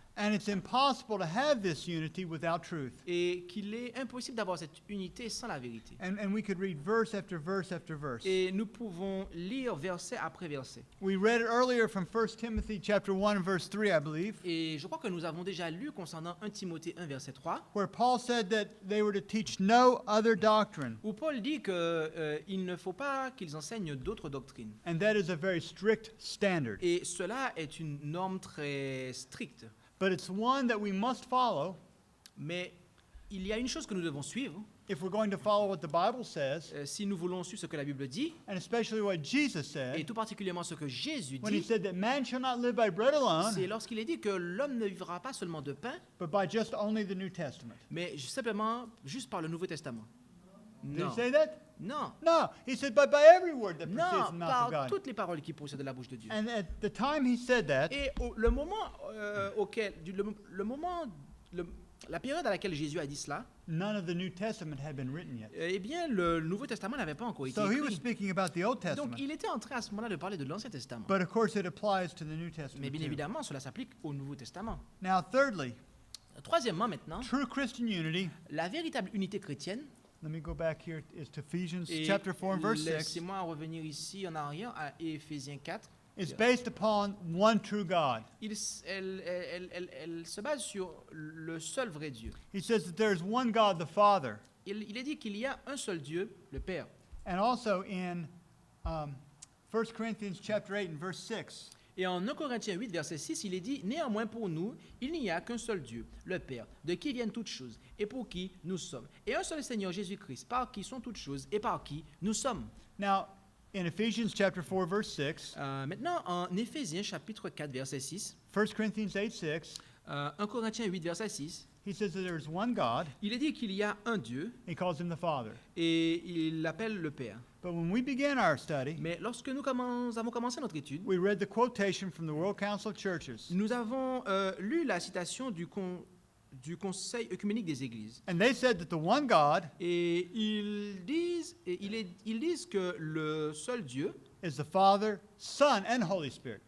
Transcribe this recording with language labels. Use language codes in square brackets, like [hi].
[en] and it's impossible to have this unity without truth. [fr] et qu'il est impossible d'avoir cette unité sans la vérité. [en] And we could read verse after verse after verse. [fr] Et nous pouvons lire verset après verset. [en] We read it earlier from 1 Timothy chapter 1 and verse 3, I believe, [fr] Et je crois que nous avons déjà lu concernant 1 Timothée 1, verset 3, [en] where Paul said that they were to teach no other doctrine, [fr] où Paul dit qu'il ne faut pas qu'ils enseignent d'autres doctrines. [en] and that is a very strict standard. [fr] Et cela est une norme très stricte. [en] But it's one that we must follow [fr] Mais il y a une chose que nous devons suivre, [en] if we're going to follow what the Bible says, [fr] si nous voulons suivre ce que la Bible dit, [en] and especially what Jesus [fr] et [en] said, [fr] tout particulièrement ce que Jésus [en] when he [fr] dit, [en] said that man shall not live by bread [fr] c'est [en] alone, [fr] lorsqu'il est dit que l'homme ne vivra pas seulement de pain, [en] but by just only the New Testament. [fr] mais simplement juste par le Nouveau Testament. [en] Did [fr] Non, [en] he say that? [fr] non, [en] No. He said, but by every word that proceeds [fr] non, [en] from the mouth of [fr] par [en] God. [fr] toutes les paroles qui procèdent de la bouche de Dieu. [en] And at the time he said that, [fr] Et le moment auquel, le moment, la période à laquelle Jésus a dit cela, [en] none of the New Testament had been written yet. [fr] eh bien, le Nouveau Testament n'avait pas encore été [en] So he was [fr] écrit. [en] speaking about the Old [fr] Donc, [en] Testament. [fr] il était en train à ce moment-là de parler de l'Ancien Testament. [en] But of course it applies to the New [fr] Mais [en] Testament [fr] bien [en] too. [fr] évidemment, cela s'applique au Nouveau Testament. [en] Now, thirdly, [fr] Troisièmement, maintenant, [en] true Christian unity, [fr] la véritable unité chrétienne, [en] let me go back here, is to Ephesians [fr] et [en] chapter 4 and verse 6, [fr] laissez-moi revenir ici en arrière à Éphésiens 4. [en] is based upon one true God. [fr] Elle se base sur le seul vrai Dieu. [en] He says that there is one God, the Father. [fr] Il est dit qu'il y a un seul Dieu, le Père. [en] And also in 1 Corinthians chapter 8 and verse 6, [fr] Et en 1 Corinthiens 8, verset 6, il est dit « Néanmoins pour nous, il n'y a qu'un seul Dieu, le Père, de qui viennent toutes choses, et pour qui nous sommes. Et un seul Seigneur Jésus-Christ, par qui sont toutes choses, et par qui nous sommes. [en] now in Ephesians chapter 4 verse 6, [fr] Maintenant, en Éphésiens chapitre 4, verset 6, [en] 1 Corinthians 8, 6, [fr] 1 Corinthiens 8, verset 6, [en] he says that there is one God. [fr] il est dit qu'il y a un Dieu, [en] He calls him the Father. [fr] et il l'appelle le Père. [en] But when we began our study, [fr] Mais lorsque nous avons commencé notre étude, [en] we read the quotation from the World Council of Churches. [fr] nous avons lu la citation du Conseil œcuménique des Églises. [en] And they said that the one God [fr] Et ils disent que le seul Dieu [en] is the Father, Son, and Holy Spirit.